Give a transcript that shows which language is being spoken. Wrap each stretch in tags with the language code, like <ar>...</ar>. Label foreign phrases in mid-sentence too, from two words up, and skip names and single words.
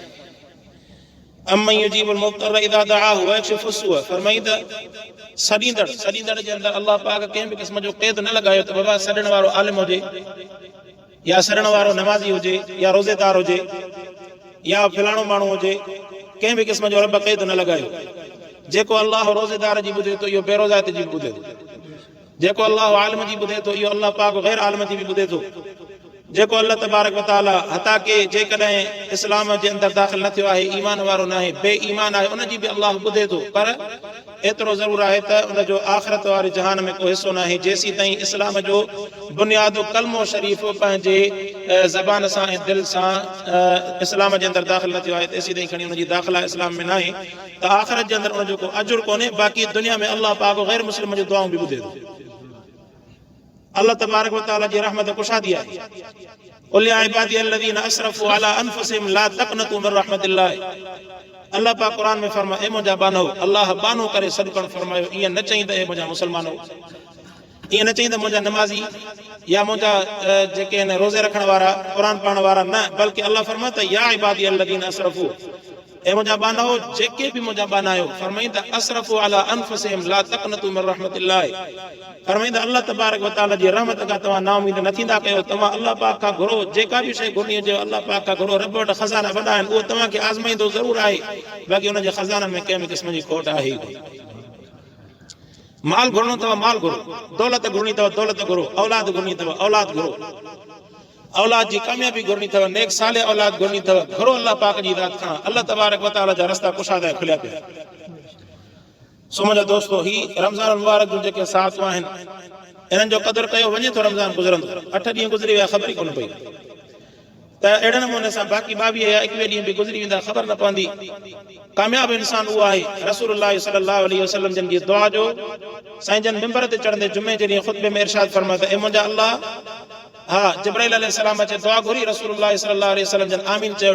<ar>أمن يجيب المضطر إذا دعاه ويكشف السوء,</ar> <sd>फरमाई त सॾींदड़ जे अंदरि अल्लाह पाक कंहिं बि क़िस्म जो क़ैद न लॻायो त बाबा सॾण वारो आलिम हुजे या सॾण वारो नमाज़ी हुजे या रोज़ेदार हुजे या फलाणो माण्हू हुजे, कंहिं बि क़िस्म जो रब क़ैद न लॻायो। जेको अल्लाह रोज़ेदार जी ॿुधे थो इहो बेरोज़ात जी बि ॿुधे थो। जेको अल्लाह आलिम जी ॿुधे थो इहो अल्लाह पाक गैर आलिम जी बि ॿुधे थो। जेको अल्लाह</sd> <ar>تبارك وتعالى</ar> <sd>हता के जेकॾहिं इस्लाम जे अंदरि दाख़िल न थियो आहे, ईमान वारो न आहे, बेईमान आहे, उनजी बि अल्लाह ॿुधे थो। पर एतिरो ज़रूरु आहे त उनजो आख़िरत वारे जहान में को हिसो न आहे। जेसीं ताईं इस्लाम जो बुनियादो कलमो शरीफ़ पंहिंजे ज़बान सां ऐं दिलि सां इस्लाम जे अंदरि दाख़िल न थियो आहे, तेसीं ताईं खणी उनजी दाख़िला इस्लाम में न आहे त आख़िरत जे अंदरि उनजो को अजुर कोन्हे। बाक़ी दुनिया में अल्लाह पाक गैर मुस्लिम जूं दुआऊं बि ॿुधे थो। अल्लाह</sd> <ar>تبارك وتعالى</ar> <sd>जी रहमत कुशादी आहे।</sd> <ar>قل يا عبادي الذين أسرفوا على أنفسهم لا تقنطوا من رحمة الله.</ar> <sd>अल्लाह पाक कुरान में फरमाए, ए मुंहिंजा बानो, अल्लाह बानो करे सॾु करणु फरमायो। ईअं न चई त ए मुंहिंजा मुस्लमानो, ईअं न चई त मुंहिंजा नमाज़ी या मुंहिंजा जेके आहिनि रोज़े रखण वारा, क़ुरान पढ़ण वारा, न, बल्कि अल्लाह फरमाए त</sd> <ar>يا عبادي الذين أسرفوا,</ar> <sd>ए मुंहिंजा बानो, जेके बि मुंहिंजा बाना आहियो, फरमाई त</sd> <ar>أسرفوا على أنفسهم لا تقنطوا من رحمة الله.</ar> <sd>फरमाई त अल्लाह</sd> <ar>تبارك وتعالى</ar> <sd>जी रहमत खां तव्हां नाउमीद न थींदा कयो। तव्हां अल्लाह पाक खां घुरो। जेका बि शइ घुरणी हुजे अल्लाह पाक खां घुरो। रब वटि खज़ाना वॾा आहिनि, उहो तव्हांखे आज़माईंदो ज़रूरु आहे, बाक़ी हुनजे खज़ाननि में कंहिं बि क़िस्म जी खोट आहे ई कोन्हे। माल घुरणो अथव माल घुरो, दौलत घुरणी अथव दौलत घुरो, औलाद घुरणी अथव औलाद घुरो, औलाद जी कामयाबी घुरणी अथव, नेक साले औलाद घुरणी अथव, घुरो अल्लाह पाक जी ज़ात खां। अल्लाह तबारक व तआला जा रस्ता कुशादा ऐं खुलिया पिया। सो मुंहिंजा दोस्तो, ही रमज़ान मुबारक जूं जेके साहतूं आहिनि, इन्हनि जो क़दुरु कयो वञे थो। रमज़ान गुज़रंदो, 8 ॾींहं गुज़री विया, ख़बर ई कोन पई। त अहिड़े नमूने सां बाक़ी 22 या 21 ॾींहं बि गुज़री वेंदा, ख़बर न पवंदी। कामयाब इंसान उहो आहे रसूलुल्लाह</sd> <ar>صلى الله عليه وسلم</ar> <sd>जिन जी दुआ जो साईं जन मिंबर ते चढ़ंदे जुमे जे ॾींहुं ख़ुतबे में इरशाद फरमायो त ए मुंहिंजा अल्लाह, हा, जिब्राइल अलैहिस्सलाम अचे दुआ घुरी, रसूलुल्लाह</sd> <ar>صلى الله عليه وسلم</ar> <sd>जन आमीन चयो।</sd>